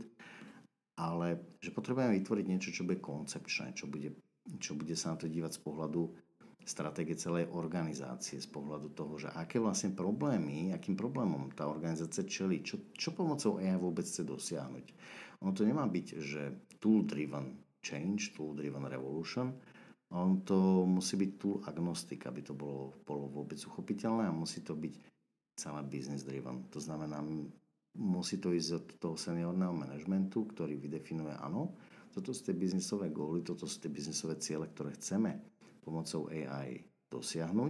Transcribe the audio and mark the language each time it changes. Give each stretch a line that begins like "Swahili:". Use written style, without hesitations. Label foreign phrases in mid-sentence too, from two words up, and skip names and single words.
Slovak: Ale že potrebujeme vytvoriť niečo, čo bude koncepčné, čo bude sa na to dívať z pohľadu stratégie celej organizácie, z pohľadu toho, že akým problémom tá organizácia čelí, čo pomocou AI vôbec chce dosiahnuť. Ono to nemá byť, že
English: tool-driven change, tool-driven revolution,
Slovak: on to musí byť
English: tool agnostic,
Slovak: aby to bolo vôbec uchopiteľné a musí to byť celé business-driven. To znamená, musí to ísť od toho seniorného manažmentu, ktorý vydefinuje, áno, toto sú tie biznisové góly, toto sú tie biznisové ciele, ktoré chceme pomocou AI dosiahnuť.